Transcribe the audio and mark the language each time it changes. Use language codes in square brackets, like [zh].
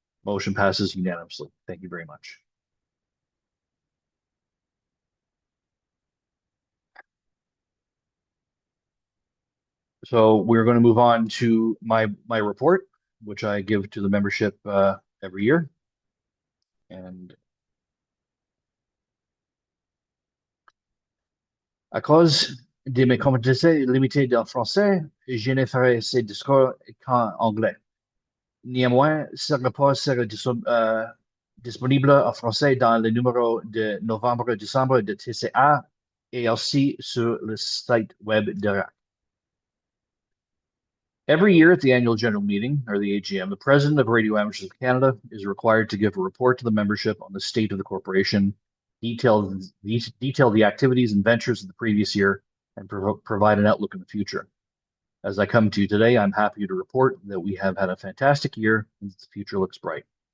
[en] Motion passes unanimously. Thank you very much. So we're going to move on to my report, which I give to the membership every year. [fr] And à cause de mes compétences limitées en français, je ne ferai ces discours qu'en anglais. Néanmoins, ce rapport sera disponible en français dans le numéro de novembre-décembre de TCA et aussi sur le site web de RAC. [en] Every year at the annual general meeting, or the AGM, the president of Radio Amateurs of Canada is required to give a report to the membership on the state of the corporation, detail the activities and ventures of the previous year, and provide an outlook in the future. As I come to you today, I'm happy to report that we have had a fantastic year and the future looks bright.